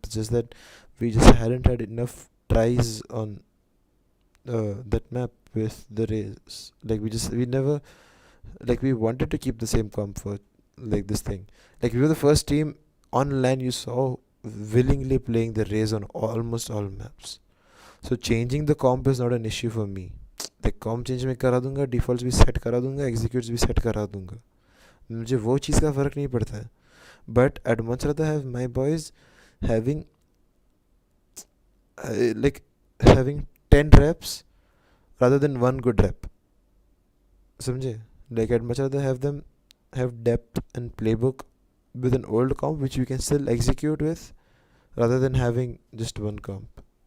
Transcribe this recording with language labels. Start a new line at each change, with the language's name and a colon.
English: It's just that we just hadn't had enough tries on that map with the raise. Like we never like we wanted to keep the same comp for like this thing. Like we were the first team on LAN you saw willingly playing the raise on almost all maps. So changing the comp is not an issue for me.
Hindi: Like comp change मैं करा दूंगा, defaults भी set करा दूंगा, executes भी set करा दूंगा. मुझे वो चीज़ का फ़र्क नहीं पड़ता है.
English: But I'd much rather have my boys having having 10 reps rather than one good rep.
Hindi: समझे?
English: Like I'd much rather have them have depth and playbook with an old comp which we can still execute with rather than having just one comp.